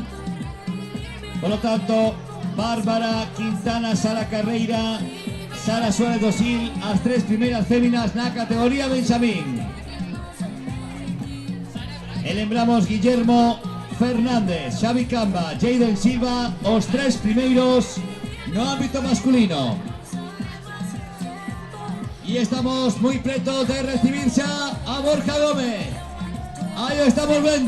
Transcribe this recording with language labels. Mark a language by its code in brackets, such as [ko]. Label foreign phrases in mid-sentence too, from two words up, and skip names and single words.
[es] Por lo tanto, [gl] Bárbara Quintana, Sara Carreira, Sara Suárez Dosil, as tres primeiras féminas na categoría Benjamín. E lembramos Guillermo Fernández, Xavi Camba, Jaden Silva, os tres primeiros no ámbito masculino. [es] Y estamos muy preto de recibirse a Borja Gómez. Ahí lo estamos viendo.